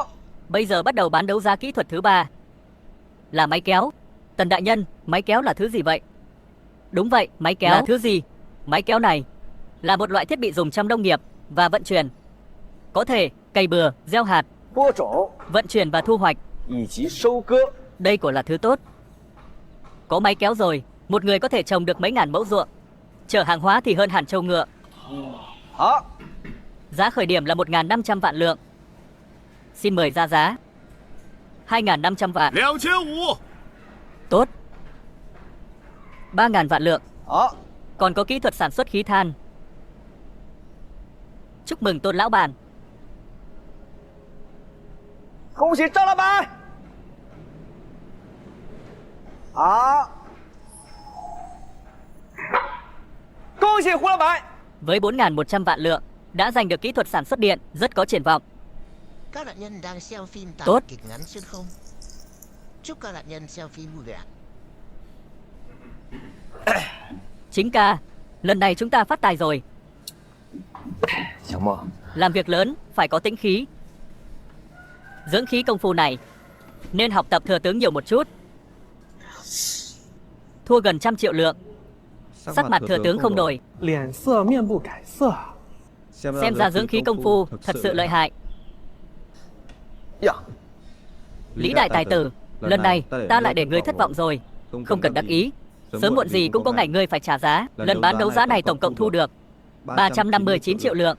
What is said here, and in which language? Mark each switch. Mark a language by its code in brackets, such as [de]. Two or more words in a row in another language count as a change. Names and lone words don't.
[vi] Bây giờ bắt đầu bán đấu giá kỹ thuật thứ 3 là máy kéo. Tần đại nhân, máy kéo là thứ gì vậy? Đúng vậy, máy kéo là thứ gì? Máy kéo này là một loại thiết bị dùng trong nông nghiệp và vận chuyển. Có thể cày bừa, gieo hạt, [zh] 播种 [vi] vận chuyển và thu hoạch. [zh] 以及收割。 [vi] Đây quả là thứ tốt. Có máy kéo rồi, một người có thể trồng được mấy ngàn mẫu ruộng. Chở hàng hóa thì hơn hẳn trâu ngựa. [zh] 好， [vi] Giá khởi điểm là 1.500 vạn lượng. Xin mời ra giá. 2.500 vạn. [zh] 2500。 [vi] Tốt. 3.000 vạn lượng. [zh] 好， [vi] Còn có kỹ thuật sản xuất khí than. Chúc mừng Tôn lão bản. [zh] 恭喜张老板。好，恭喜胡老板。 [vi] Với 4.100 vạn lượng, đã giành được kỹ thuật sản xuất điện, rất có triển vọng. Các nạn nhân đang xem phim tại Tốt. kịch ngắn xuyên không. chúc các nạn nhân selfie vui vẻ. Chính ca, lần này chúng ta phát tài rồi. [zh] 小莫， [vi] Làm việc lớn, phải có tĩnh khí. Dưỡng khí công phu này, nên học tập thừa tướng nhiều một chút. Thua gần 100 triệu lượng, sắc mặt thừa tướng không đổi. [zh] 脸色面不改色。 [vi] Xem ra dưỡng khí công phu thật sự lợi hại. [zh] 呀， [vi] Lý đại tài tử, lần này ta lại để ngươi thất vọng rồi. Không cần đắc ý, sớm muộn gì cũng có ngày ngươi phải trả giá. Lần bán đấu giá này tổng cộng thu được 359 triệu lượng.